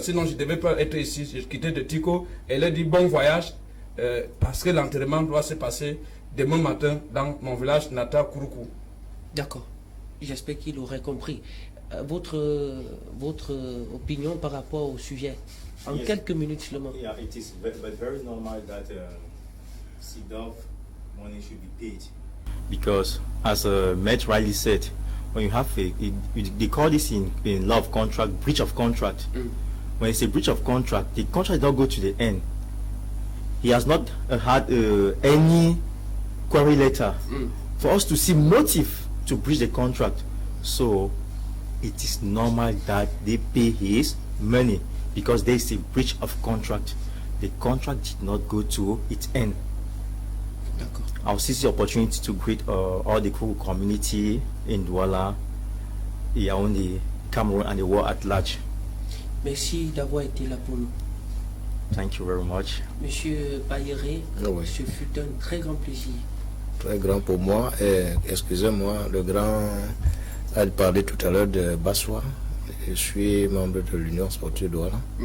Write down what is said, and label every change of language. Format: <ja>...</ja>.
<fr>Sinon, je ne devais pas être ici. Je quittais de Tico. Elle a dit bon voyage. Parce que l'enterrement doit se passer demain matin dans mon village natal, Kouroukou. D'accord. J'espère qu'il aurait compris. Votre opinion par rapport au sujet, en quelques minutes seulement.</fr> <en>Yeah, it is very normal that Sidoff money should be paid. Because, as Matt Riley said, when you have they call this in law of contract, breach of contract. When it's a breach of contract, the contract does not go to the end. He has not had any query letter for us to see motive to breach the contract. So it is normal that they pay his money because there is a breach of contract. The contract did not go to its end. I'll seize the opportunity to greet all the Kouroukou community in Douala, Yaoundé, Cameroun and the world at large.</en> <fr>Merci d'avoir été là pour nous.</fr> <en>Thank you very much.</en> <fr>Monsieur Bayeré, ce fut un très grand plaisir. Très grand pour moi. Excusez-moi, le grand a parlé tout à l'heure de Bassois. Je suis membre de l'Union sportive Douala.</fr>